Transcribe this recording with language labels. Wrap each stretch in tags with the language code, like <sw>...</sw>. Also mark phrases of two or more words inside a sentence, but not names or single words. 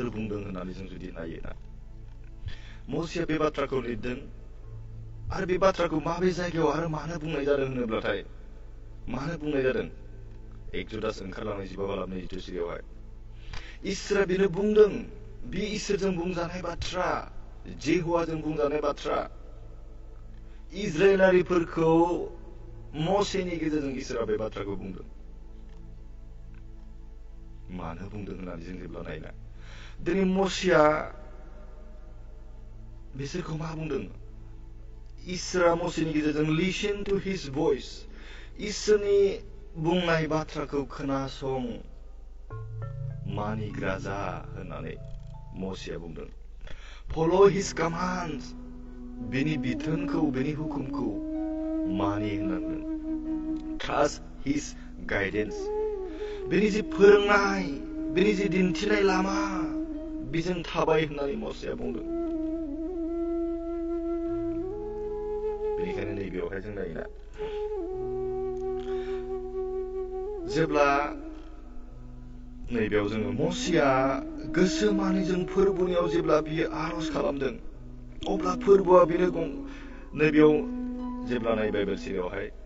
<brx>बुंदों होननानै जों जुदि नायोना मसेया बे बाथ्राखौ लिरदों आरो बे बाथ्राखौ माबे जायगायाव आरो मानो बुंनाय जादों होनोब्लाथाय मानो बुंनाय जादों एक्सोडास ओंखारलांनाय 15:22 सिरियावहाय इसोरा बेनो बुंदों बे इसोरजों बुंजानाय बाथ्रा जेहोवाजों बुंजानाय बाथ्रा इजराइलारिफोरखौ मसेनि गेजेरजों इसोरा बे बाथ्राखौ बुंदों मानो बुंदों होननानै जों जेब्ला नायना दिनै मसेया बिसोरखौ मा बुंदों इसोरा मसेनि गेजेरजों</brx> <en>listen to his voice</en> <brx>इसोरनि बुंनाय बाथ्राखौ खोनासं मानिग्रा जा होननानै मसेया बुंदों</brx> <en>follow his commands</en> <brx>बेनि बिथोनखौ बेनि हुकुमखौ मानि होननांगोन</brx> <en>trust his guidance.</en> <brx>बेनि जि फोरोंनाय, बेनि जि दिन्थिनाय लामा, बेजों थाबाय होननानै मसेया बुंदों। बेनिखायनो नैबेयावहाय जों नायोना, जेब्ला नैबेयाव जोङो मसेया गोसो मानिजों फोरबोनियाव जेब्ला बियो आर'ज खालामदों, अब्ला फोरबोआ बेनो नैबेयाव जेब्ला नाय बाइबेल सिरियावहाय</brx>